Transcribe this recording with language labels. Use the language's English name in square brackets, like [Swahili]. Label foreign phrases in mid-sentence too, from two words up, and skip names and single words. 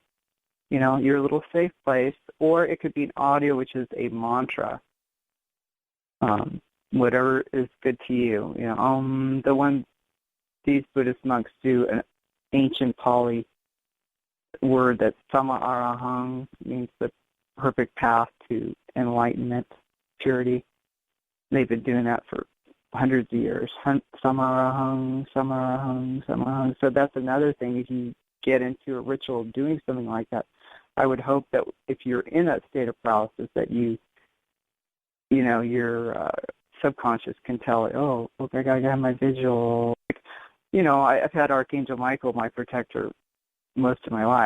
[English] You know, your little safe place, or it could be an audio, which is a mantra. Whatever is good to you. You know, the one these Buddhist monks do, an ancient Pali word that's [Pali] sama arahang, [English] means the perfect path to enlightenment, purity. They've been doing that for hundreds of years. [Pali] Sama arahang, sama arahang, sama arahang. [English] So that's another thing. If you get into a ritual doing something like that, I would hope that if you're in that state of paralysis, that you know, your subconscious can tell it, oh, look, I got to have my visual. You know, I've had Archangel Michael, my protector, most of my life.